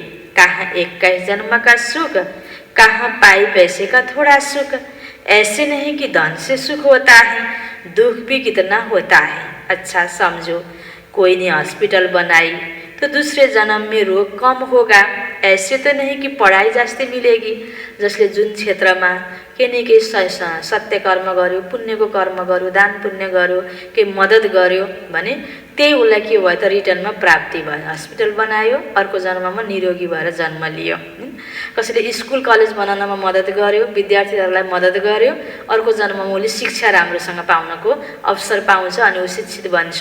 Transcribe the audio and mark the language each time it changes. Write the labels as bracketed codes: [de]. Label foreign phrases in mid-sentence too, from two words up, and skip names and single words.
[hi] कहाँ 21 जन्म का सुख, कहाँ पाई पैसे का थोड़ा सुख। ऐसे नहीं कि धन से सुख होता है, दुख भी कितना होता है। अच्छा समझो, कोई ने हॉस्पिटल बनाई तो दूसरे जन्म में रोग कम होगा। ऐसे तो नहीं कि पढाइ जास्ती मिलेगी। [ne] जसले जुन क्षेत्रमा केही न केही सत्य कर्म गर्यो, पुण्यको कर्म गर्यो, दान पुण्य गर्यो, केही मद्दत गर्यो भने त्यही उसलाई के भयो त रिटर्नमा प्राप्ति भयो। हस्पिटल बनायो, अर्को जन्ममा निरोगी भएर जन्म लियो। कसैले स्कुल कलेज बनाउनमा मद्दत गर्यो, विद्यार्थीहरूलाई मद्दत गर्यो, अर्को जन्ममा उसले शिक्षा राम्रोसँग पाउनको अवसर पाउँछ अनि ऊ शिक्षित बन्छ।